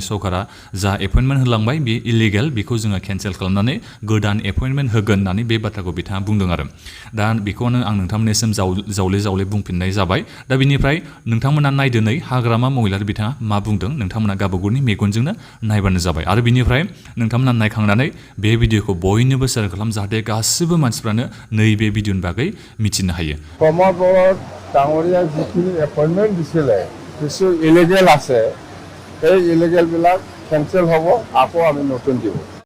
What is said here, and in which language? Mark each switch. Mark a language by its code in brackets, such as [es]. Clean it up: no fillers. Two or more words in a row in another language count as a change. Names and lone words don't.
[brx] सरकारा जा एपइन्टमेन्ट होलांबाय बे इलिगेल बेखौ जोङो केन्सेल खालामनानै गोदान एपइन्टमेन्ट होगोन होननानै बे बाथ्राखौ बिथाङा बुंदों आरो दा बेखौनो आं नोंथांमोननिसिम जावले बुंफिननाय जाबाय दा बिनिफ्राय नोंथांमोना नायदो नै हाग्रामा महिलारि बिथाङा मा बुंदों नोंथांमोना गावबागावनि मेगनजोंनो नायबानो जाबाय आरो बिनिफ्राय नोंथांमोना नायखांनानै बे भिडिअखौ बयनोबो शेयार खालाम जाहाथे गासिबो मानसिफ्रानो नैबे भिडिअनि बागै मिथिनो हायो [as] प्रमद बर' डाঙৰীয়া যিখিনি এপইণ্টমেণ্ট দিছিলে কিছু ইলিগেল আছে সেই ইলিগেলবিলাক কেনচেল হ'ব, আকৌ আমি নতুন দিব।